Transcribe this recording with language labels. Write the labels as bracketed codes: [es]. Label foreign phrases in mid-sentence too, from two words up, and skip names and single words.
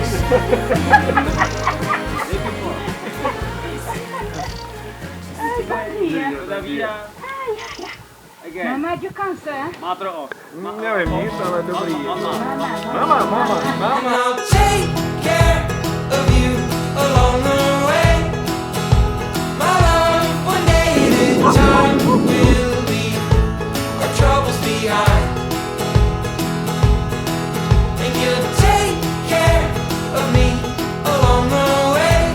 [en] Mama, you can't say. [cs] Nevím nic, ale dobrý. [en] Mama. I'll take care of you along the way. My love, one day the time will leave our troubles behind. And you'll take care of me along the way.